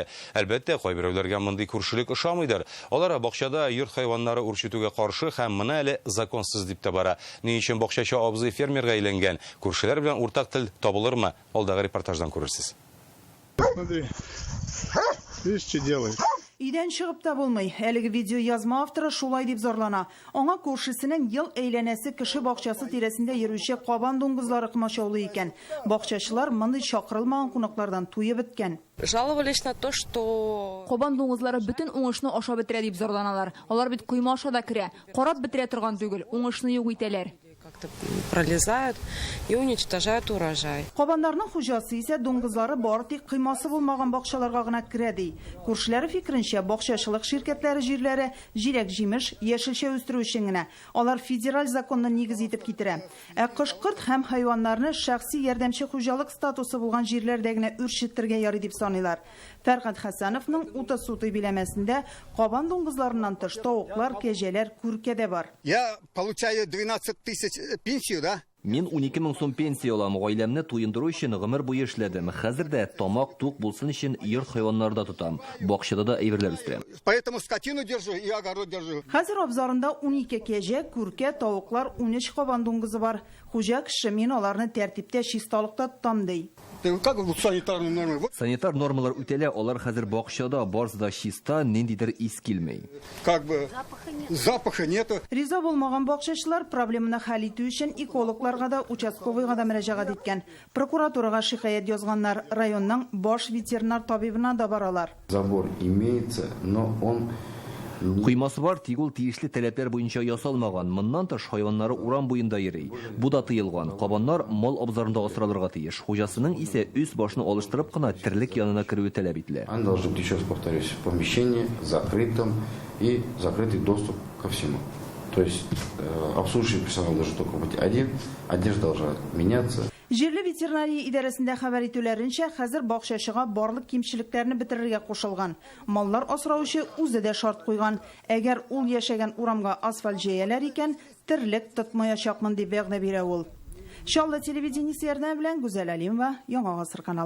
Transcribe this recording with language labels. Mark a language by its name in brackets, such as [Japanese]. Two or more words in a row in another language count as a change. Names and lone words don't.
[Tatar] Әлбәттә, кайберәүләргә мондый күршелек ошамыйдыр. Алар бакчада йорт хайваннары үрчетүгә каршы һәм моны әле законсыз дип табара. Ни өчен бакчачы абзый фермерга әйләнгән? Күршеләр белән уртак тел табылырмы? Алдагы репортаждан күрерсез. [Russian] Видишь, что делает? [Tatar] Идән чыгып та булмый. Әлеге видео язма авторы шулай дип зарлана. Аңа күршесенең ел әйләнәсе кеше бакчасы тирәсендә йөрүче кабан дуңгызлары кымачаулы икән. Бакчачылар мондый чакырылмаган кунаклардан туеп беткән. [Russian] Жаловались на то, что [Tatar] Кабан дуңгызлары бөтен уңышны ашап бетерә дип зарланалар. Алар бит койма аша да керә. Карап бетерә торган түгел, уңышны юк итәләр. [Russian] как-то пролезают и уничтожают урожай. [Tatar] Кабандарның хуҗасы исә дуңгызлары бары тик кыймасы булмаган бакчаларга гына керә ди. Күршеләре фикеренчә, бакчачылык ширкәтләре җирләре җиләк-җимеш, яшелчә үстерү өчен генә. Алар федераль законны нигез итеп китерә. Ә кош-корт һәм хайваннарны шәхси ярдәмче хуҗалык статусы булган җирләрдә генә үрчеттергә ярый дип саныйлар. Фәргат Хәсәновның Ута-Суты биләмәсендә кабан дуңгызларыннан тыш тавыклар, кәҗәләр, күркә дә бар. [Russian] Я получаю 12 тысяч пенсию, да? [Tatar] Мин 12 мең сум пенсия алам, гаиләмне туендыру өчен гомер буе эшләдем. Хәзер дә тамак тук булсын өчен йорт хайваннарда тотам. Бакчада да әйберләр үстерәм. [Russian] Поэтому скотину держу и огород держу. [Tatar] Хәзер абзарында 12 кәҗә, күркә, тавыклар, 13 кабан дуңгызы бар. Хуҗа кеше мин аларны тәртиптә, чисталыкта тотам ди. Санитар нормалар үтәлә, алар хәзер бакчада, барысы да чиста, ниндидер ис килмәй. [Russian] Как бы запаха нету. [Tatar] Риза булмаган бакчачылар проблеманы хәл итү өчен экологларга да, участковыйга да мөрәҗәгать иткән. Прокуратурага шикаят язганнар, районның баш ветеринар табибына да баралар. [Russian] Забор имеется, но он [Tatar] Куймасы бар, тик ул тиешле таләпләр буенча ясалмаган. Моннан тыш хайваннары урам буенда йөри. Бу да тыелган. Кабаннар мал абзарында асралырга тиеш. Хуҗасының исә үз башны алыштырып кына тирлек янына кирү таләп ителә. [Russian] Он должен быть, еще раз повторюсь, в помещении закрытом и закрытый доступ ко всему. То есть обслуживающий персонал должен только быть один, одежда должна меняться. [Tatar] Җирле ветеринария идарәсендә хәбәр итүләренчә, хәзер бакчачыга барлык кимчелекләрне бетерергә кушылган. Маллар асраучы үзе дә шарт куйган. Әгәр ул яшәгән урамга асфальт җәяләр икән, тирлек тотмаячакмын дип вәгъдә бирә ул. Шалла телевидениесе ярдәме белән Гүзәл Алимова, Яңа Гасыр каналы.